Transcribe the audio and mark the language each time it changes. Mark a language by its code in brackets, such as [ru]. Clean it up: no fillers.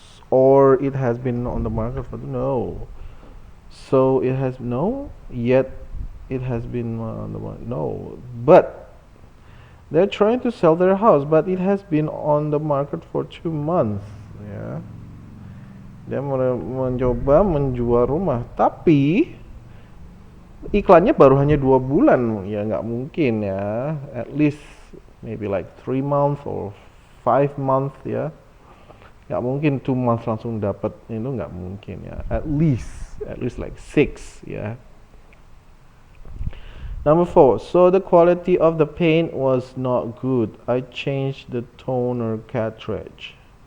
[en] Or it has been on the market for no. So it has no, yet it has been on the market. No. But they're trying to sell their house, but it has been on the market for 2 months. Ya. [id] Dia mencoba menjual rumah, tapi iklannya baru hanya 2 bulan. Ya nggak mungkin ya. [en] At least maybe like 3 months or 5 months ya. [id] Nggak mungkin 2 months langsung dapat, itu nggak mungkin ya. [en] At least like 6 [id] ya. [en] Number 4, so the quality of the paint was not good. I changed the toner cartridge.